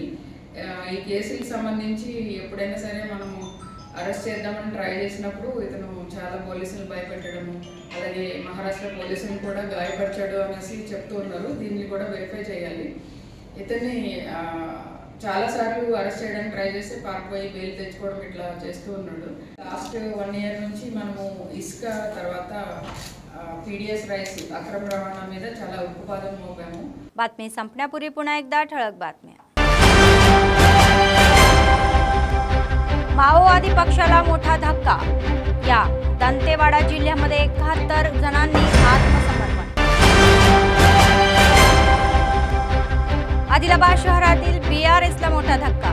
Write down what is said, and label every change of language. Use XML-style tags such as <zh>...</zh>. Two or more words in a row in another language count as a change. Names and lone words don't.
<te>ఈ కేసులకు సంబంధించి ఎప్పుడైనా సరే మనము అరెస్ట్ చేద్దామని ట్రై చేసినప్పుడు ఇతను చాలా పోలీసులు భయపెట్టడము, అలాగే మహారాష్ట్ర పోలీసులను కూడా గాయపరిచాడు అనేసి చెప్తూ ఉన్నారు. దీన్ని కూడా వెరిఫై చేయాలి. ఇతన్ని చాలాసార్లు అరెస్ట్ చేయడానికి ట్రై చేస్తే పారిపోయి బెయిల్ తెచ్చుకోవడం ఇట్లా చేస్తూ ఉన్నాడు.</te> <en>last 1 year</en> <te>నుంచి మనము ఇసుక, తర్వాత</te> <en>PDS rice</en> <te>అక్రమ రవాణా మీద చాలా ఉక్కుపాదం మోపాము.</te> <mr>बातमी संपण्यापूर्वी पुन्हा एकदा ठळक बातम्या. माओवादी पक्षाला मोठा धक्का. या दंतेवाडा जिल्ह्यामध्ये 71 जणांनी आत्मसमर्पण. आदिलाबाद शहरातील बीआरएसला मोठा धक्का.</mr>